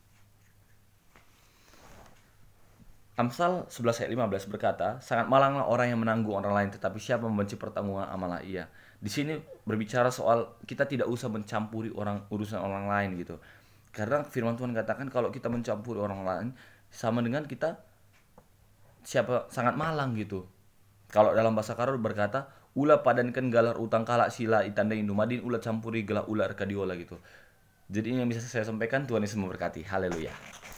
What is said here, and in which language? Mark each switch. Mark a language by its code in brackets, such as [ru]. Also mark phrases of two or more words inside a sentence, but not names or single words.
[id] Amsal 11 ayat 15 berkata, sangat malanglah orang yang menanggung orang lain, tetapi siapa membenci pertanggungan amalah ia. Di sini berbicara soal kita tidak usah mencampuri urusan orang lain gitu. Karena firman Tuhan katakan kalau kita mencampuri orang lain sama dengan kita sangat malang gitu. Kalau dalam bahasa Karo berkata, [btx] ulah padankan galar utang kalak sila itanda indumadin ulah campuri gelah ular kadiola gitu. [id] Jadi ini yang bisa saya sampaikan. Tuhan Yesus memberkati. Haleluya.